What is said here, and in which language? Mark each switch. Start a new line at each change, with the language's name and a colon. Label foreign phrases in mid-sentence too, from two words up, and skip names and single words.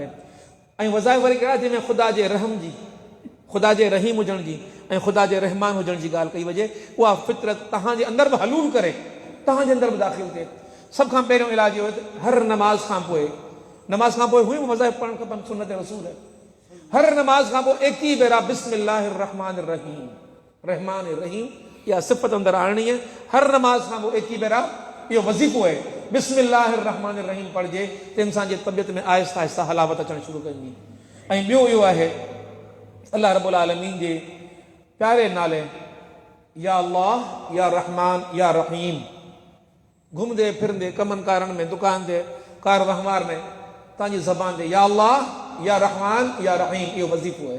Sindhi: ऐं वज़ाइफ़ वरी कहिड़ा जंहिंमें ख़ुदा जे रहम जी, ख़ुदा जे रहीम हुजण जी ऐं ख़ुदा जे रहमान हुजण जी ॻाल्हि कई वञे, उहा फितरत तव्हांजे अंदरि बि हलूल करे, तव्हांजे अंदरि बि दाख़िल थिए। सभ खां पहिरियों इलाज इहो हर नमाज़ खां पोइ हुयूं वज़ाइफ़ पढ़णु खपनि, सुन्नत रसूल। हर नमाज़ खां पोइ 21 भेरा
Arabic: بسم الله الرحمن الرحيم, الرحمن الرحيم
Sindhi: इहा सिफ़त अंदरि आणणी आहे। हर नमाज़ खां पोइ 21 भेरा इहो वज़ीफ़ो आहे,
Arabic: بسم الله الرحمن الرحيم
Sindhi: पढ़जे त इंसान जी तबियत में आहिस्ता आहिस्ता हलावत अचणु शुरू कंदी। ऐं ॿियो इहो आहे
Arabic: الله رب العالمين
Sindhi: जे प्यारे नाले
Arabic: يا الله يا رحمن يا رحيم,
Sindhi: घुमंदे फिरंदे कमनि कारण में, दुकान ते, कार वहिंवार में, तव्हांजी ज़बान ते
Arabic: يا الله يا رحمن يا رحيم
Sindhi: इहो वज़ीफ़ो आहे।